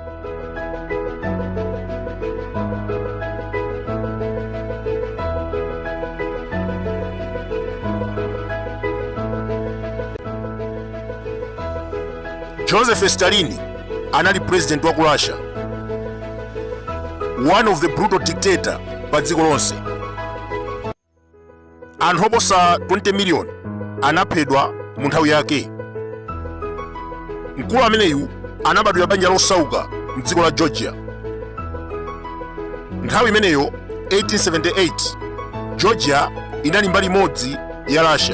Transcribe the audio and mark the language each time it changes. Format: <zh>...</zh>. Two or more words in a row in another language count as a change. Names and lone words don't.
<ny>Joseph Stalin anali president wa ku Russia,</ny> <en>one of the brutal dictator</en> <ny>pa dziko lonse. Anthu oposa 20 million anaphedwa mu nthawi yake. Mkulu ameneyu anabadwira banja losauka mdziko la Georgia. Nthawi imeneyo 1878 Georgia inali mbali imodzi ya Russia.</ny>